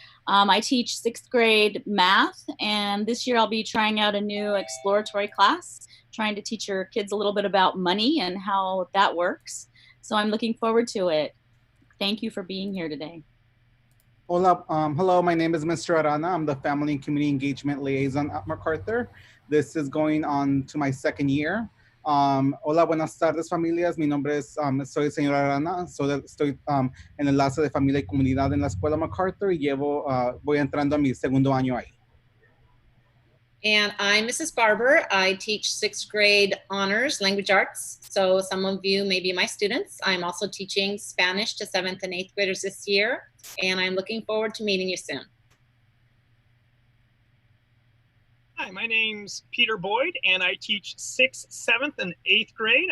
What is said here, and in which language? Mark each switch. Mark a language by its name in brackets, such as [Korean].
[English] I teach 6th grade math, and this year I'll be trying out a new exploratory class, trying to teach your kids a little bit about money and how that works. So I'm looking forward to it. Thank you for being here today. Hola, hello, my name is Mr. Arana. I'm the Family and Community Engagement Liaison at MacArthur. This is going on to my 2nd year. [Spanish] Hola, buenas tardes, familias. Mi nombre es, soy el señor Arana. Estoy en el enlace de familia y comunidad en la escuela MacArthur y voy entrando a mi 2º año ahí. [English] And I'm Mrs. Barber. I teach 6th grade honors language arts. So some of you may be my students. I'm also teaching Spanish to 7th and 8th graders this year. And I'm looking forward to meeting you soon. Hi, my name's Peter Boyd, and I teach 6th, 7th, and 8th grade.